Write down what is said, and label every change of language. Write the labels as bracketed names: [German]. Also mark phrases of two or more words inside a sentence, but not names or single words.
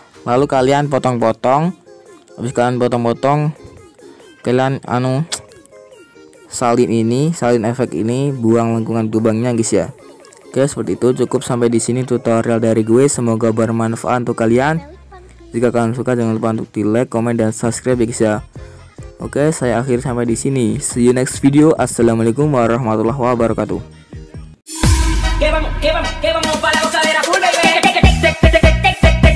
[Indonesian] Lalu kalian potong-potong. Habis kalian potong-potong, kalian salin efek ini, buang lengkungan lubangnya guys ya. Oke, seperti itu. Cukup sampai di sini tutorial dari gue. Semoga bermanfaat untuk kalian. Jika kalian suka, jangan lupa untuk di like, komen, dan subscribe ya guys ya. Oke, saya akhiri sampai di sini. [English] See you next video. [Arabic] Assalamualaikum warahmatullahi wabarakatuh. [Spanish] Que vamos para la gozadera full, baby.